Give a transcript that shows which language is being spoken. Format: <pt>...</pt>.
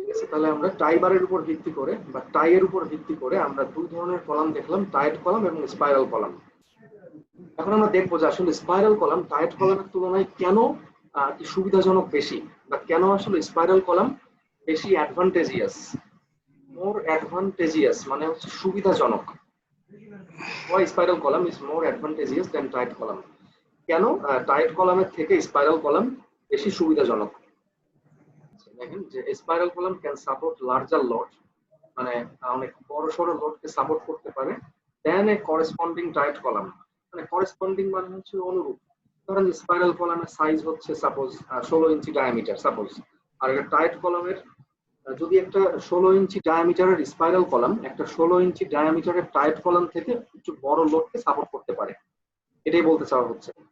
<bn>তাহলে আমরা টাই বারের উপর ভিত্তি করে বা টাইয়ের উপর ভিত্তি করে আমরা দুই ধরনের কলাম দেখলাম, টাইট কলাম এবং স্পাইরাল কলাম। এখন আমরা দেখবো যে আসলে স্পাইরাল কলাম টাইট কলামের তুলনায় কেন কি সুবিধাজনক বেশি, বা কেন আসলে স্পাইরাল কলাম বেশি অ্যাডভান্টেজিয়াস,</bn> <en>more advantageous</en> <bn>মানে হচ্ছে সুবিধাজনক।</bn> <en>Why spiral column is more advantageous than tight column?</en> <bn>কেন টাইট কলামের থেকে স্পাইরাল কলাম বেশি সুবিধাজনক? দেখেন যে spiral column</bn> <en>can support larger load,</en> <bn>মানে অনেক বড় সড়ো লোডকে সাপোর্ট করতে পারে</bn> <en>Then a corresponding tight column.</en> <bn>মানে করেসপন্ডিং মানে হচ্ছে অনুরূপ। ধরেন স্পাইরাল কলামের সাইজ হচ্ছে সাপোজ 16 ইঞ্চি ডায়ামিটার সাপোজ, আর একটা টাইট কলামের যদি একটা 16 ইঞ্চি ডায়ামিটারের স্পাইরাল কলাম একটা 16 ইঞ্চি ডায়ামিটারের টাইট কলাম থেকে একটু বড় লোডকে সাপোর্ট করতে পারে, এটাই বলতে চাওয়া হচ্ছে।</bn>